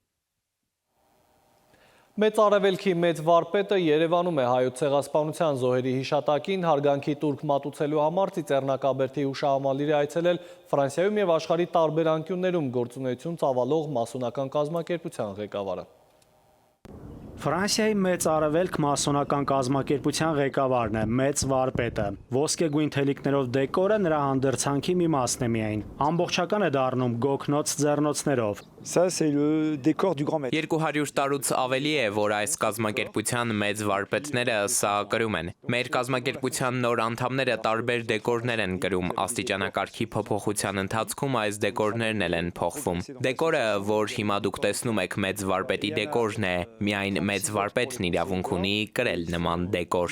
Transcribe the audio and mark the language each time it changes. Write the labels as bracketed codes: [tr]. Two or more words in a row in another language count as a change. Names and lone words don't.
[hy] Մեծ Արևելքի մեծ վարպետը Երևանում է հայոց ցեղասպանության զոհերի հիշատակին հարգանքի տուրք մատուցելու համար Ծիծեռնակաբերդի հուշահամալիրը այցելել Ֆրանսիայում եւ աշխարհի տարբեր անկյուններում գործունեություն ծավալող մասոնական կազմակերպության ղեկավարը։ Ֆրանսիայի մեծ արևելք մասոնական կազմակերպության ղեկավարն է, մեծ վարպետը։ Ոսկեգույն թելիկներով դեկորը նրա հանդերձանքի մի մասն է միայն։ Ամբողջական է դառնում գոգնոց ձեռնոցներով։ [fr] Ça c'est le décor du grand maître. [hy] 200 տարուց ավելի է, որ այս կազմակերպության մեծ վարպետները սա կրում են։ Մեր կազմակերպության նոր անդամները տարբեր դեկորներ են կրում, աստիճանակարգի փոփոխության ընթացքում այս դեկորներն են փոխվում։ Դեկորը, որ հիմա դուք տեսնում եք մեծ վարպետի դեկորն է, միայն մեծ վարպետն իրավունք ունի կրել նման դեկոր։